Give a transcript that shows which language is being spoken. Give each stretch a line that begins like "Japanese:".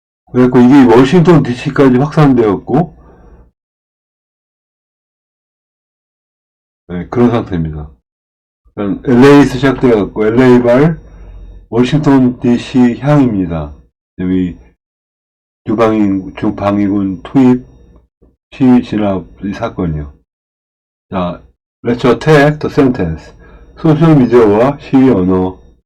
Korean: 그래갖고 이게 워싱턴 DC까지 확산되었고, 네, 그런 상태입니다. LA에서 시작되었고 LA발 워싱턴 DC 향입니다. 여기 주방위군 투입 시위 진압 이 사건이요.
English: 자, let's attack the sentence.
Korean: 소셜미디어와 시위 언어.